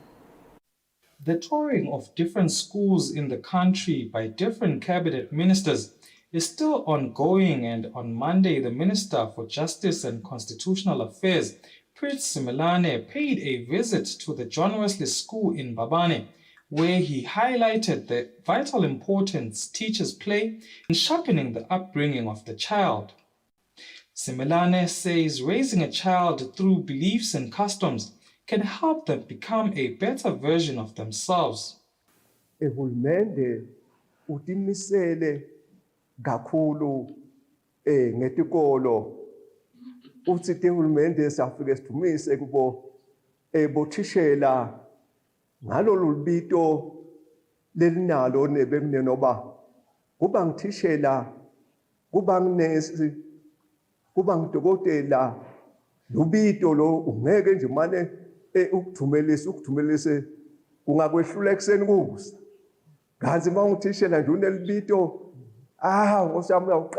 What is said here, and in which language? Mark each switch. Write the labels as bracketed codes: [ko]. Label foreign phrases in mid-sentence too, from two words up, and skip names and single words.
[en] The touring of different schools in the country by different cabinet ministers is still ongoing, and on Monday, the Minister for Justice and Constitutional Affairs, Prince Simelane, paid a visit to the John Wesley School in Babane, where he highlighted the vital importance teachers play in sharpening the upbringing of the child. Simelane says raising a child through beliefs and customs can help them become a better version of themselves. [ss] Kakhulu ngetikolo uthi uhulumende safike sidumise kubo bothishela ngalolu lubito lelinalo nebemne noba kuba ngithishela kuba nginesi kuba ngidokotela lubito lo ungeke nje mane ukuthumelise kungakwehlula ekseni kusa kanti mawuthishela nje unelibito ngosami